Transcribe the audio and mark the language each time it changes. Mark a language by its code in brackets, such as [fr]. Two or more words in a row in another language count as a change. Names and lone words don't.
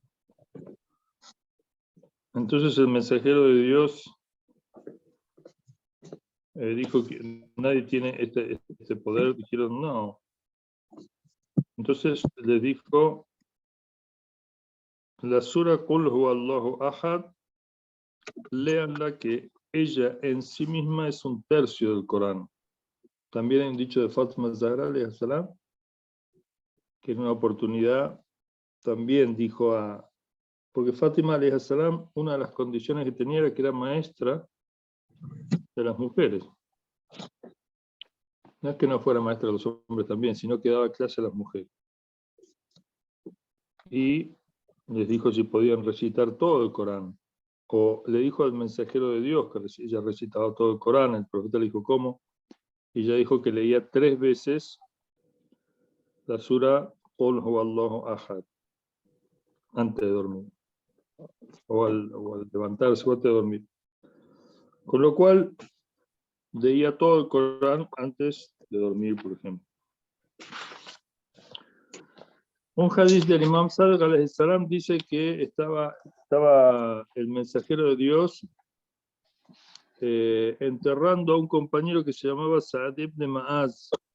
[es] Entonces el mensajero de Dios dijo que nadie tiene este poder. Dijeron no. Entonces le dijo la sura [ar] قل هو الله أحد, [es] léanla, que ella en sí misma es un tercio del Corán. También hay un dicho de Fátima Zahra [ar] عليه السلام, [es] que en una oportunidad también dijo porque Fátima [ar] عليه السلام, [es] una de las condiciones que tenía era que era maestra de las mujeres. No es que no fuera maestra de los hombres también, sino que daba clase a las mujeres. Y les dijo si podían recitar todo el Corán. O le dijo al mensajero de Dios que ella recitaba todo el Corán. El profeta le dijo ¿cómo? Y ella dijo que leía 3 veces la sura [ar] قل هو الله أحد [es] antes de dormir. O al levantarse o antes de dormir. Con lo cual leía todo el Corán antes de dormir, por ejemplo. Un hadiz del Imam Sadiq [ar] عليه السلام [es] dice que estaba el mensajero de Dios enterrando a un compañero que se llamaba Sa'd ibn Ma'az,